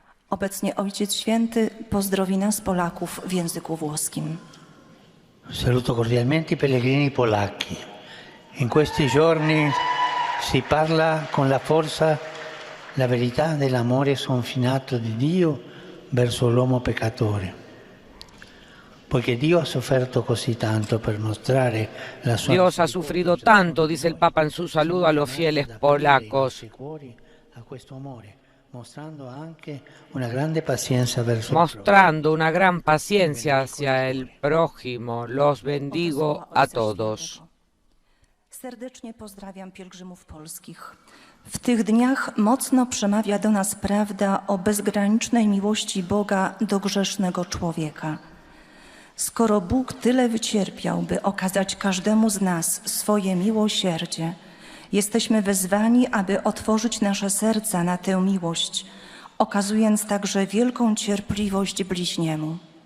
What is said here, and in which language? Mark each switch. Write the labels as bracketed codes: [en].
[pl] Obecnie Ojciec Święty pozdrowi nas Polaków w języku włoskim. [it] Saluto cordialmente i pellegrini polacchi. In questi giorni si parla con la forza la verità dell'amore sconfinato di Dio verso l'uomo peccatore. Poiché Dio ha sofferto così tanto per mostrare la sua [es] Dios ha sufrido tanto, dice el Papa en su saludo a los fieles polacos, [it] a questo amore, mostrando anche una grande paciencia verso [es] mostrando una gran paciencia hacia el prójimo. Los bendigo a todos. [pl] Serdecznie pozdrawiam pielgrzymów polskich. W tych dniach mocno przemawia do nas prawda o bezgranicznej miłości Boga do grzesznego człowieka. Skoro Bóg tyle wycierpiał, by okazać każdemu z nas swoje miłosierdzie, jesteśmy wezwani, aby otworzyć nasze serca na tę miłość, okazując także wielką cierpliwość bliźniemu.